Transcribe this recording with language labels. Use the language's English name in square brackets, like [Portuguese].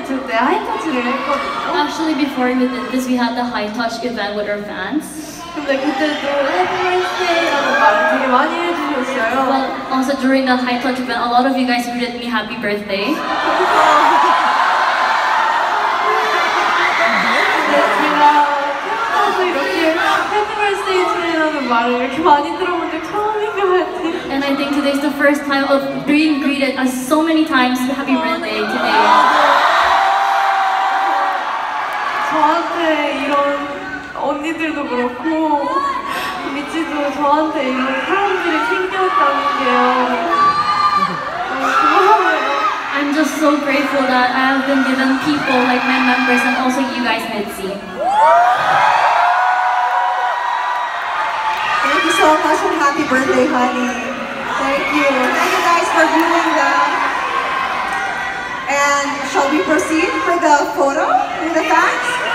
[English] actually before we did this, we had the high touch event with our fans. [Korean] 근데 그때도 Happy Birthday라는 말을 되게 많이 해주셨어요. [English] Well, also during the high touch event, a lot of you guys greeted me happy birthday. [Korean] 근데 제가 태어나서 이렇게 Happy Birthday to라는 말을 이렇게 많이 들어본 적 처음인 것 같아요. [English] And I think today's the first time of being greeted as so many times happy birthday today. [Korean] 저한테 이런 언니들도 그렇고 미치도 저한테 이런 사람들이 생겼다는 게요. 고마워요. [English] I'm just so grateful that I have been given people like my members and also you guys, Mitzi. Thank you so much and happy birthday, honey. Thank you. Thank you guys for viewing that. And shall we proceed for the photo with the fans?